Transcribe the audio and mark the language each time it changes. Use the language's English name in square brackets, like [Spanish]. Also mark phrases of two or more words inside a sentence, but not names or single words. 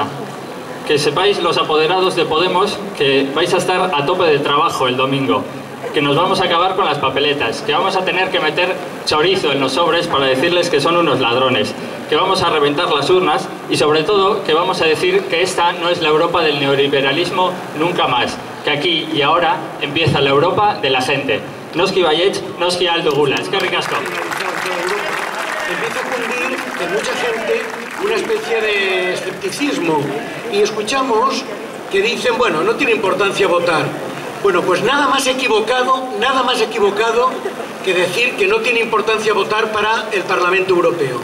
[Spanish] Que sepáis, los apoderados de Podemos, que vais a estar a tope de trabajo el domingo, que nos vamos a acabar con las papeletas, que vamos a tener que meter chorizo en los sobres para decirles que son unos ladrones, que vamos a reventar las urnas y sobre todo que vamos a decir que esta no es la Europa del neoliberalismo nunca más, que aquí y ahora empieza la Europa de la gente. [Basque] Noski baietz, noski aldo gula. Eskerrik asko. [Spanish] Empieza a cundir en mucha gente una especie de escepticismo y escuchamos que dicen, bueno, no tiene importancia votar. Bueno, pues nada más equivocado que decir que no tiene importancia votar para el Parlamento Europeo.